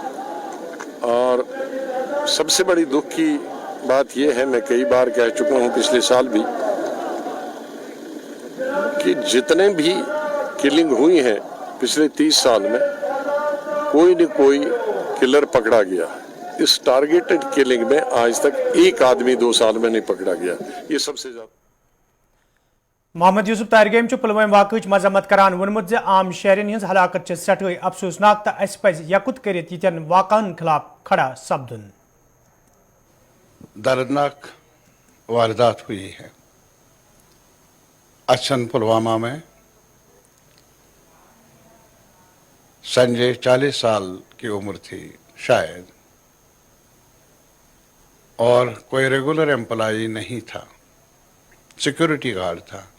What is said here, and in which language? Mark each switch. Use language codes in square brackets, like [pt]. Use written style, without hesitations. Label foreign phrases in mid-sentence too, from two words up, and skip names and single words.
[ur] اور سب سے بڑی دکھ کی بات یہ ہے, میں کئی بار کہہ چکا ہوں پچھلے سال بھی, کہ جتنے بھی کلنگ ہوئی ہیں پچھلے 30 سال میں کوئی نہ کوئی کلر پکڑا گیا. اس [en] targeted killing [ur] میں آج تک ایک آدمی 2 سال میں نہیں پکڑا گیا. یہ سب سے زیادہ. [ks] محمد یوسف تارگیم پلوام واقعہ مذمت کران وونمت زِ عام شہرین ہز ہلاکت سٹھے افسوسناک, تو اس پز یکت کرت یتن واقعن خلاف کھڑا سپدن. [ur] دردناک واردات ہوئی ہے. اچھن پلوامہ میں سنجے 40 سال کی عمر تھی شاید, اور کوئی [en] regular employee [ur] نہیں تھا, [en] security guard [ur] تھا.